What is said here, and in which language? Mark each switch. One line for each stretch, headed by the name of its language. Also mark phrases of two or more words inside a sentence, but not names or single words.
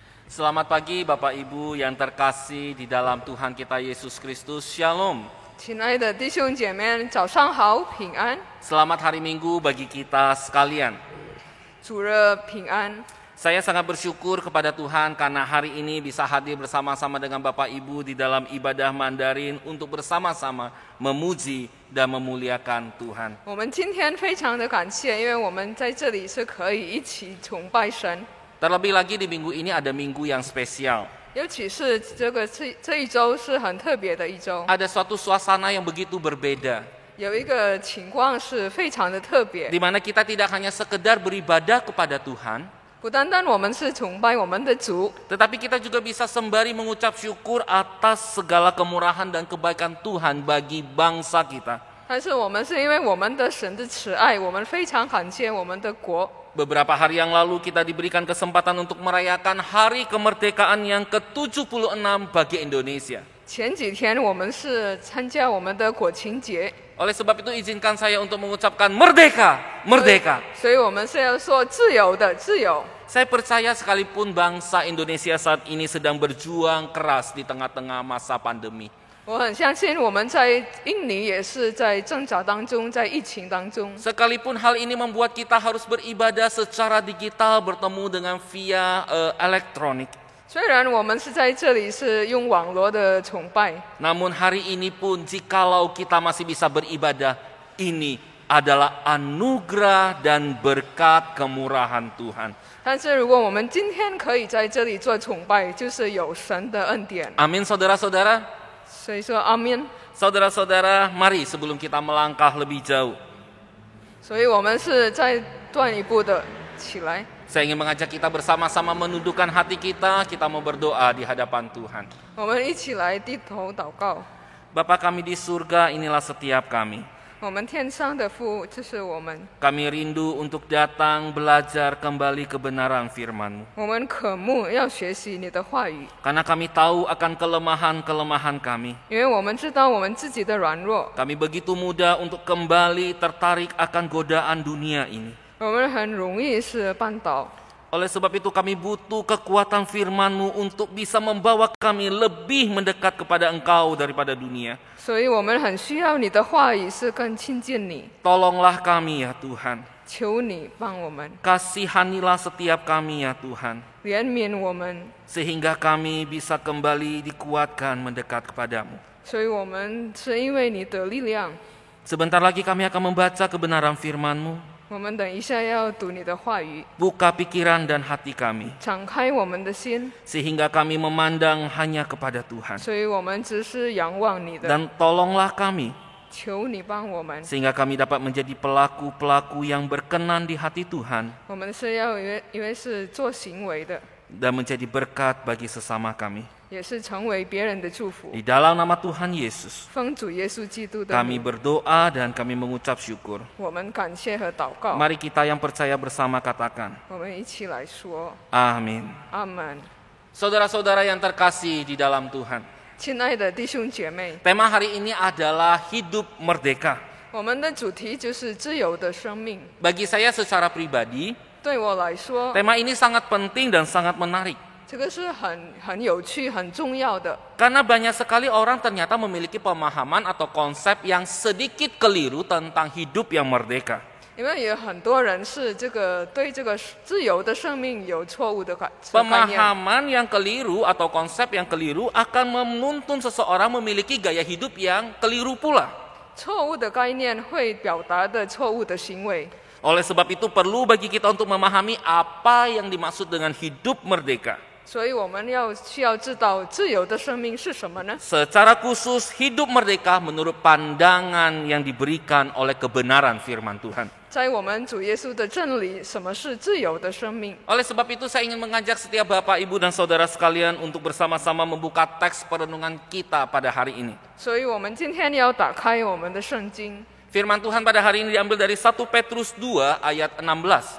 Indonesian: Selamat pagi Bapak Ibu yang terkasih di dalam Tuhan kita Yesus Kristus. Shalom.
Chinese: 亲爱的弟兄姐妹，早上好，平安，
Indonesian: Selamat hari Minggu bagi kita sekalian.
Chinese: 主日平安。
Indonesian: Saya sangat bersyukur kepada Tuhan karena hari ini bisa hadir bersama-sama dengan Bapak Ibu di dalam ibadah Mandarin untuk bersama-sama memuji dan memuliakan Tuhan.
Chinese: 我们今天非常的感谢，因为我们在这里是可以一起崇拜神，
Indonesian: Terlebih lagi di minggu ini ada minggu yang spesial.
Chinese: 尤其是这一周是很特别的一周，
Indonesian: Ada suatu suasana yang begitu berbeda,
Chinese: 有一个情况是非常的特别，
Indonesian: di mana kita tidak hanya sekedar beribadah kepada Tuhan,
Chinese: 不单单我们是崇拜我们的主，
Indonesian: tetapi kita juga bisa sembari mengucap syukur atas segala kemurahan dan kebaikan Tuhan bagi bangsa kita.
Chinese: 但是我们是因为我们的神的慈爱，我们非常感谢我们的国。
Indonesian: Beberapa hari yang lalu kita diberikan kesempatan untuk merayakan hari kemerdekaan yang ke-76 bagi Indonesia.
Chinese: 前几天我们是参加我们的国庆节，
Indonesian: Oleh sebab itu izinkan saya untuk mengucapkan merdeka, merdeka.
Chinese: 所以我们是要说自由的自由。
Indonesian: Saya percaya sekalipun bangsa Indonesia saat ini sedang berjuang keras di tengah-tengah masa pandemi.
Chinese: 我很相信我们在印尼也是在挣扎当中，在疫情当中。
Indonesian: Sekalipun hal ini membuat kita harus beribadah secara digital bertemu dengan via elektronik.
Chinese: 虽然我们是在这里是用网络的崇拜，
Indonesian: Namun hari ini pun jikalau kita masih bisa beribadah, ini adalah anugerah dan berkat kemurahan Tuhan.
Chinese: 但是如果我们今天可以在这里做崇拜，就是有神的恩典。
Indonesian: Amin saudara-saudara.
Chinese: 所以说阿门。
Indonesian: Saudara-saudara, mari sebelum kita melangkah lebih jauh,
Chinese: 所以我们是再断一步的起来。
Indonesian: saya ingin mengajak kita bersama-sama menundukkan hati kita mau berdoa di hadapan Tuhan.
Chinese: 我们一起来低头祷告。
Indonesian: Bapa kami di surga, inilah setiap kami.
Chinese: 我们天上的父，这是我们，
Indonesian: Kami rindu untuk datang belajar kembali kebenaran firman-Mu.
Chinese: 我们渴慕要学习你的话语，
Indonesian: Karena kami tahu akan kelemahan-kelemahan kami.
Chinese: 因为我们知道我们自己的软弱，
Indonesian: Kami begitu mudah untuk kembali tertarik akan godaan dunia ini.
Chinese: 我们很容易是绊倒。
Indonesian: Oleh sebab itu kami butuh kekuatan firman-Mu untuk bisa membawa kami lebih mendekat kepada Engkau daripada dunia.
Chinese: 所以我们很需要你的话语，是更亲近你。
Indonesian: Tolonglah kami ya Tuhan.
Chinese: 求你帮我们，
Indonesian: Kasihanilah setiap kami ya Tuhan.
Chinese: 怜悯我们，
Indonesian: Sehingga kami bisa kembali dikuatkan mendekat kepadamu.
Chinese: 所以我们是因为你的力量。
Indonesian: Sebentar lagi kami akan membaca kebenaran firman-Mu.
Chinese: 我们等一下要读你的话语，
Indonesian: Buka pikiran dan hati kami.
Chinese: 敞开我们的心，
Indonesian: Sehingga kami memandang hanya kepada Tuhan.
Chinese: 所以我们只是仰望你的。
Indonesian: Dan tolonglah kami
Chinese: 求你帮我们，
Indonesian: sehingga kami dapat menjadi pelaku-pelaku yang berkenan di hati Tuhan
Chinese: 我们是要因为是做行为的，
Indonesian: dan menjadi berkat bagi sesama kami.
Chinese: 也是成为别人的祝福。
Indonesian: Di dalam nama Tuhan Yesus,
Chinese: 奉主耶稣基督的
Indonesian: kami
Chinese: 名，
Indonesian: berdoa dan kami mengucap syukur.
Chinese: 我们感谢和祷告。
Indonesian: Mari kita yang percaya bersama katakan,
Chinese: 我们一起来说
Indonesian: Amin.
Chinese: 阿门。
Indonesian: Saudara-saudara yang terkasih di dalam Tuhan,
Chinese: 亲爱的弟兄姐妹，
Indonesian: tema hari ini adalah hidup merdeka.
Chinese: 我们的主题就是自由的生命。
Indonesian: Bagi saya secara pribadi,
Chinese: 对我来说，
Indonesian: tema ini sangat penting dan sangat menarik.
Chinese: 这个是很有趣、很重要的。
Indonesian: Karena banyak sekali orang ternyata memiliki pemahaman atau konsep yang sedikit keliru tentang hidup yang merdeka.
Chinese: 因为有很多人是对这个自由的生命有错误的概念。
Indonesian: Pemahaman yang keliru atau konsep yang keliru akan menuntun seseorang memiliki gaya hidup yang keliru pula.
Chinese: 错误的概念会表达的错误的行为。
Indonesian: Oleh sebab itu perlu bagi kita untuk memahami apa yang dimaksud dengan hidup merdeka.
Chinese: 所以我们需要知道自由的生命是什么呢？
Indonesian: Secara khusus hidup merdeka menurut pandangan yang diberikan oleh kebenaran firman Tuhan.
Chinese: 在我们主耶稣的真理，什么是自由的生命？
Indonesian: Oleh sebab itu saya ingin mengajak setiap Bapak, Ibu, dan Saudara sekalian untuk bersama-sama membuka teks perenungan kita pada hari ini.
Chinese: 所以我们今天要打开我们的圣经。
Indonesian: Firman Tuhan pada hari ini diambil dari 1 Petrus 2 ayat 16.